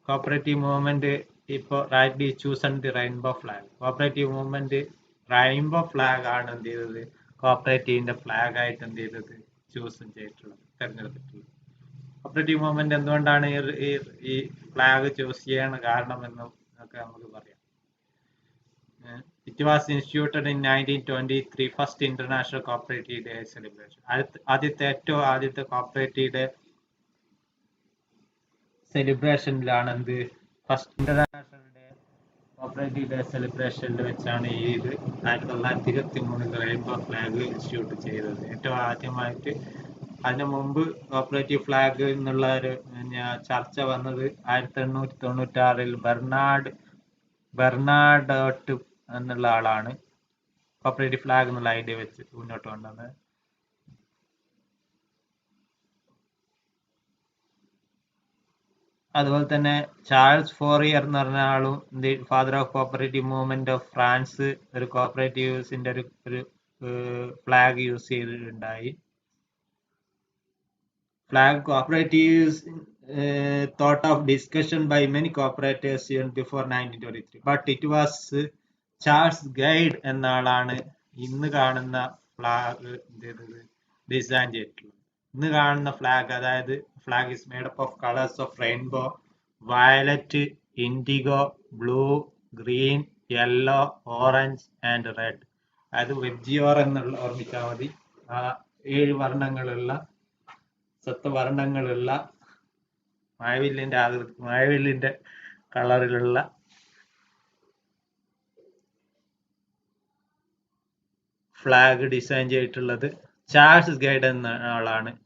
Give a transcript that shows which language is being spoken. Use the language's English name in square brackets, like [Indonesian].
[English] Cooperative movement ഇപ്പോൾ rightly chosen the rainbow flag. [Malayalam] Cooperative movement rainbow flag ആണ് എന്ത് ചെയ്തത്, കോപ്പറേറ്റീവിന്റെ ഫ്ലാഗ് ആയിട്ട് എന്ത് ചെയ്തത്, ചൂസ് ചെയ്തിട്ടുള്ളത്, തെരഞ്ഞെടുത്തിട്ടുള്ളത്. കോപ്പറേറ്റീവ് മൂവ്മെന്റ് എന്തുകൊണ്ടാണ് ഈ ഫ്ലാഗ് ചൂസ് ചെയ്യാൻ കാരണമെന്നും ഒക്കെ നമുക്ക് പറയാം. [English] It was instituted in 1923, first International Cooperative Day celebration. [Malayalam] ആദ്യത്തെ കോപ്പറേറ്റീവ് ഡേ സെലിബ്രേഷനിലാണ് എന്ത്, first international day cooperative day സെലിബ്രേഷനിൽ വെച്ചാണ് ഈ ഇത് 1923 റെയിൻബോ ഫ്ലാഗ് ഇൻസ്റ്റിറ്റ്യൂട്ട് ചെയ്തത്. ഏറ്റവും ആദ്യമായിട്ട്. അതിനു മുമ്പ് കോപ്പറേറ്റീവ് ഫ്ലാഗ് എന്നുള്ള ഒരു ചർച്ച വന്നത് 1896 ബെർണാഡോട്ട് എന്നുള്ള ആളാണ് കോപ്പറേറ്റീവ് ഫ്ലാഗ് എന്നുള്ള ഐഡിയ വെച്ച് മുന്നോട്ട് കൊണ്ടുവന്നത്. അതുപോലെ തന്നെ ചാൾസ് ഫോറിയർ എന്ന് പറഞ്ഞ ആളും father of cooperative movement of France ഒരു കോപ്പറേറ്റീവ്സിന്റെ ഒരു flag use ചെയ്തിട്ടുണ്ടായി. Flag cooperatives [English] thought of discussion by many cooperators even before 1923, but it was [Malayalam] Charles guide എന്ന ആളാണ് ഇന്ന് കാണുന്ന ഫ്ലാഗ് ഡിസൈൻ ചെയ്തിട്ടുള്ളത്. ഇന്ന് കാണുന്ന ഫ്ലാഗ്, അതായത് [English] Flag is made up of colours of rainbow, violet, indigo, blue, green, yellow, orange and red. [Malayalam] അതായത് വെബ്ജിയോർ എന്നുള്ള ഓർമ്മിച്ചാൽ മതി. ആ 7 വർണ്ണങ്ങളുള്ള സത്വർണ്ണങ്ങളുള്ള മഴവില്ലിന്റെ കളറിലുള്ള ഫ്ലാഗ് ഡിസൈൻ ചെയ്തിട്ടുള്ളത് ചാൾസ് ഗൈഡ് എന്ന ആളാണ്.